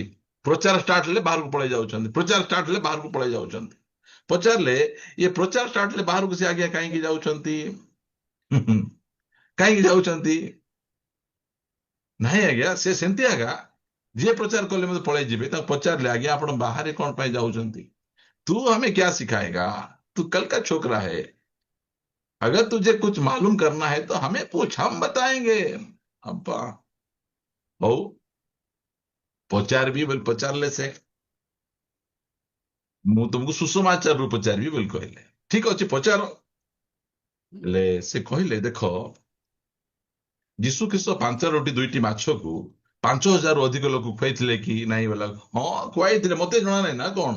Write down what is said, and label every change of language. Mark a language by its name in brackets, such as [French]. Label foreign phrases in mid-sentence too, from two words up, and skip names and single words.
[Odia] ପ୍ରଚାର ଷ୍ଟାର୍ଟ ହେଲେ ବାହାରକୁ ପଳେଇ ଯାଉଛନ୍ତି। ପ୍ରଚାର ଷ୍ଟାର୍ଟ ହେଲେ ବାହାରକୁ ପଳେଇ ଯାଉଛନ୍ତି। ପଚାରିଲେ, ଇଏ ପ୍ରଚାର ଷ୍ଟାର୍ଟ ହେଲେ ବାହାରକୁ ସେ ଆଜ୍ଞା କାହିଁକି ଯାଉଛନ୍ତି? କାହିଁକି ଯାଉଛନ୍ତି? ନାହିଁ ଆଜ୍ଞା, ସେ ସେମିତି ଆଜ୍ଞା, ଯିଏ ପ୍ରଚାର କଲେ ମତେ ପଳେଇ ଯିବେ। ତାକୁ ପଚାରିଲେ, ଆଜ୍ଞା ଆପଣ ବାହାରେ କଣ ପାଇଁ ଯାଉଛନ୍ତି? [Hindi] तू हमें क्या सिखाएगा? तू कल का छोकरा है। अगर तुझे कुछ मालूम करना है तो हमें पूछ, हम बताएंगे। [Odia] अब्बा ହଉ, ପଚାରିବି ବୋଲି ପଚାରିଲେ ସେ, ମୁଁ ତୁମକୁ ସୁସମାଚାରରୁ ପଚାରିବି ବୋଲି କହିଲେ। ଠିକ ଅଛି, ପଚାର। ହେଲେ ସେ କହିଲେ, ଦେଖ, ଯୀଶୁ ଖ୍ରୀଷ୍ଟ 5 ରୋଟି 2ଟି ମାଛକୁ 5,000ରୁ ଅଧିକ ଲୋକ ଖୁଆଇଥିଲେ କି ନାଇଁ ବୋଲା ହଁ ଖୁଆଇଥିଲେ, ମତେ ଜଣା ନାହିଁ ନା କଣ।